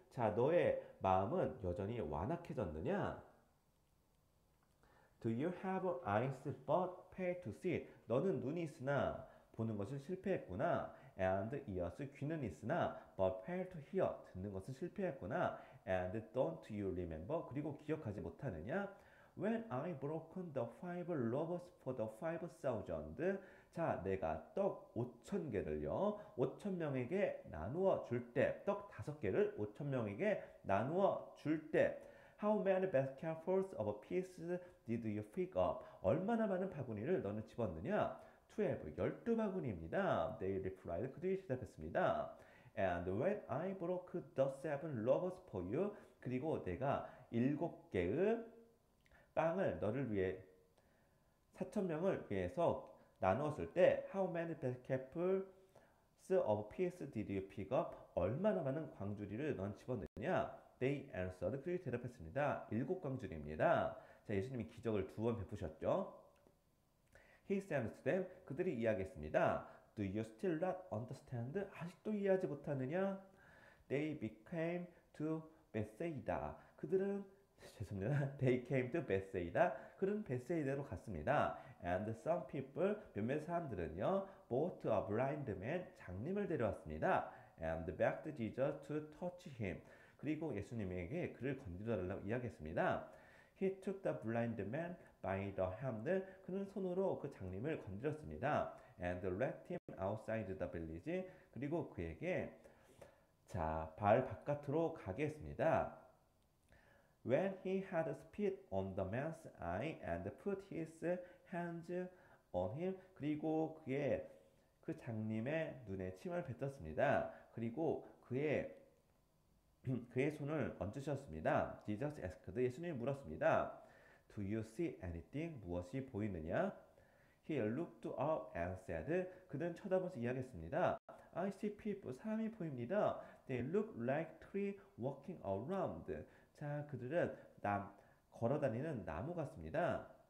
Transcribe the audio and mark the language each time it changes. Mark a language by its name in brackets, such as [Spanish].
[Korean] 자, 너의 마음은 여전히 완악해졌느냐? [English] Do you have eyes but fail to see? [Korean] 너는 눈이 있으나 보는 것을 실패했구나. [English] And ears, [Korean] 귀는 있으나 [English] but fail to hear. [Korean] 듣는 것을 실패했구나. [English] And don't you remember? [Korean] 그리고 기억하지 못하느냐? [English] When I broken the 5 loaves for the 5,000. [Korean] 자, 내가 떡 5,000개를요. 5,000명에게 나누어 줄 때, 떡 5개를 5,000명에게 나누어 줄 때, [English] How many basketfuls of pieces did you pick up? [Korean] 얼마나 많은 바구니를 너는 집었느냐? 12바구니입니다. [English] They replied. [Korean] 그들이 대답했습니다. [English] And when I broke the 7 loaves for you, [Korean] 그리고 내가 7개의 빵을 너를 위해 4,000명을 위해서 나누었을 때 [English] How many basketfuls of pieces did you pick up? [Korean] 얼마나 많은 광주리를 넌 집었느냐? [English] They answered. [Korean] 그들이 대답했습니다. 7광주리입니다. 자, 예수님이 기적을 2번 베푸셨죠. [English] He said to them. [Korean] 그들이 이야기했습니다. [English] Do you still not understand? [Korean] 아직도 이해하지 못하느냐? [English] They became to Bethsaida. [Korean] 죄송합니다. [English] They came to Bethsaida. [Korean] 그는 베세이다로 갔습니다. [English] And some people, [Korean] 몇몇 사람들은요, [English] brought a blind man, [Korean] 장님을 데려왔습니다. [English] And begged Jesus to touch him. [Korean] 그리고 예수님에게 그를 건드려달라고 이야기했습니다. [English] He took the blind man by the hand. [Korean] 그는 손으로 그 장님을 건드렸습니다. [English] And led him outside the village. [Korean] 그리고 그에게 발 바깥으로 가게 했습니다. [English] When he had spit on the man's eye and put his hands on him. [Korean] 그리고 그 장님의 눈에 침을 뱉었습니다. 그리고 그의 손을 얹으셨습니다. [English] Jesus asked. [Korean] 예수님이 물었습니다. [English] Do you see anything? [Korean] 무엇이 보이느냐? [English] He looked up and said. [Korean] 그는 쳐다보면서 이야기했습니다. [English] I see people. [Korean] 사람이 보입니다. [English] They look like trees walking around. [Korean] 자, 그들은 걸어다니는 나무 같습니다.